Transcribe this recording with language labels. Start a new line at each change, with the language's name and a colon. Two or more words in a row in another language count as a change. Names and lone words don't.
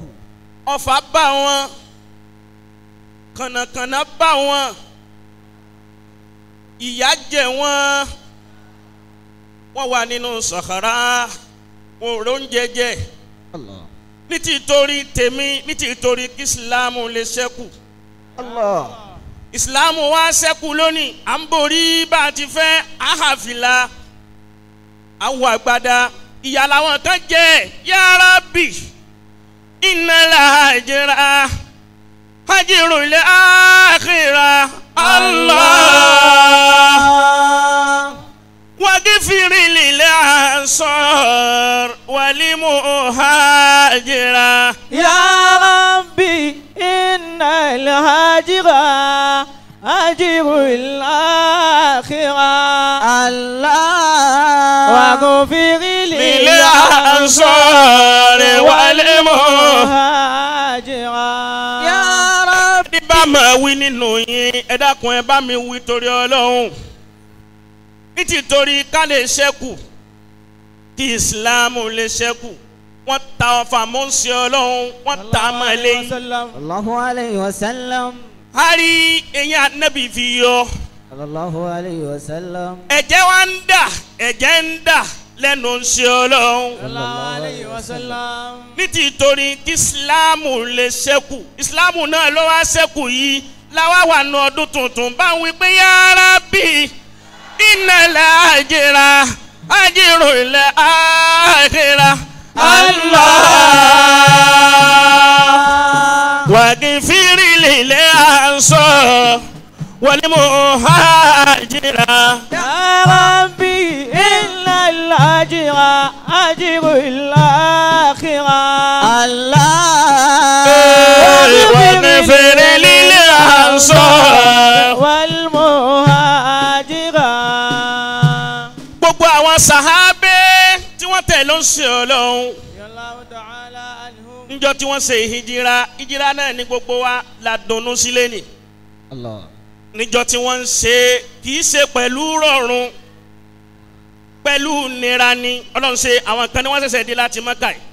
Yoruba: ọ̀fà bá wọn kànnàkànnà bá wọn ìyà jẹ wọn wọ́n wà nínú sàkárà wọn ò róúnjẹ jẹ. Allah. ní títorí tèmi ní títorí kí ìsìlámù lè ṣẹ́kù. Allah. ìsìlámù wá ṣẹ́kù lónìí à ń borí bá a ti fẹ́ àhàfìlà àwọn àgbàdá ìyà làwọn kan jẹ
Arabic: يا رب إن الهجرة هجرة الآخرة الله واغفر للأنصار والمهاجرة يا رب إن الهجرة هجرة الآخرة الله واغفر للأنصار وال مهاجرة يا رب.
Yoruba: ní bá máa wí nínú yín ẹ dákun ẹ bá mi wí torí Ọlọ́run nítorí ká lè ṣẹ́kù kí ìsìlámù lè ṣẹ́kù wọ́n ta ọfà mọ́sí Ọlọ́run wọ́n ta mọ́lẹ́.
Arabic: صلى الله عليه وسلم.
Yoruba: a rí eyín anábì fi yọ
Arabic: صلى الله عليه وسلم.
Yoruba: ẹ̀jẹ̀ wa ń dà lẹ́nu ṣe Ọlọ́run.
Arabic: صلى الله عليه وسلم.
Yoruba: nítorí kí ìsìlámù lè ṣẹ́kù ìsìlámù náà ló wá ṣẹ́kù yìí láwa wà nù ọdún tuntun bá ń wí pé
Arabic: يا رب إن الهجرة هجرة الآخرة الله واغفر للأنصار والمهاجرة. يا رب إن الهجرة هجرة الآخرة الله واغفر للأنصار والمهاجرة.
Yoruba: gbogbo àwọn sàhábé tí wọ́n tẹ̀ ló ń ṣe Ọlọ́run níjọ́ tí wọ́n ṣe ìhìjìrá náà ní gbogbo wa la dunnú sílé ni. Allah. níjọ́ tí wọ́n ń ṣe kì í ṣe pẹ̀lú rọrùn pẹ̀lú nira ni Ọlọ́run ṣe àwọn kan ní wọ́n ṣẹ̀ṣẹ̀ dé láti Mákà yìí.